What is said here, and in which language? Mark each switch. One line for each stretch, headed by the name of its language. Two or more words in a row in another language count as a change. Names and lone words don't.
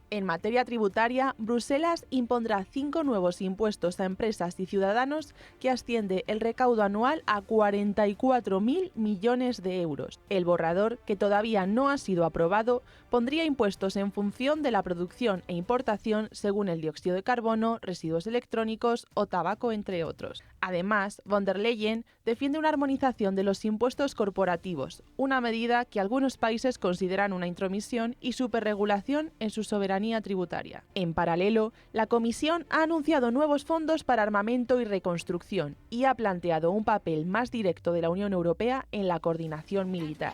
Spanish: En materia tributaria, Bruselas impondrá 5 nuevos impuestos a empresas y ciudadanos que asciende el recaudo anual a 44.000 millones de euros. El borrador, que todavía no ha sido aprobado, pondría impuestos en función de la producción e importación según el dióxido de carbono, residuos electrónicos o tabaco, entre otros. Además, von der Leyen defiende una armonización de los impuestos corporativos, una medida que algunos países consideran una intromisión y superregulación en su soberanía tributaria. En paralelo, la Comisión ha anunciado nuevos fondos para armamento y reconstrucción y ha planteado un papel más directo de la Unión Europea en la coordinación militar.